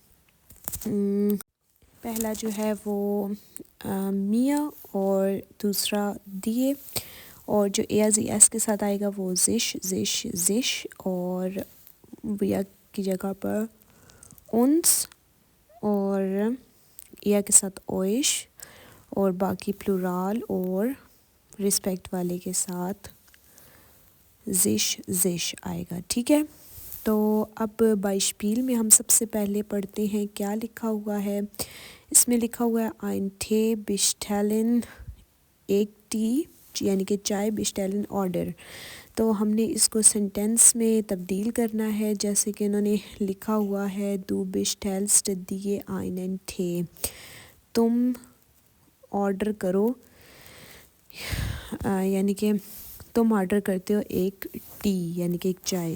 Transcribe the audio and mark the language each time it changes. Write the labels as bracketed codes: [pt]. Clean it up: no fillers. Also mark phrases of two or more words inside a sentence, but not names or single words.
[hi] पहला जो है वो मियाँ, और दूसरा दिए, और जो एस के साथ आएगा वो जिश, और विया की जगह पर उन्स, और या के साथ ओइश, और बाकी प्लूराल और रिस्पेक्ट वाले के साथ जिश आएगा, ठीक है। तो अब बाइशपील में हम सबसे पहले पढ़ते हैं क्या लिखा हुआ है। इसमें लिखा हुआ है [de] ein Tee bestellen, [hi] एक टी यानी कि चाय, बिस्टेलन ऑर्डर। तो हमने इसको सेंटेंस में तब्दील करना है, जैसे कि इन्होंने लिखा हुआ है [de] Du bestellst dir einen Tee, [hi] तुम ऑर्डर करो, यानी कि तुम ऑर्डर करते हो एक टी यानी कि एक चाय।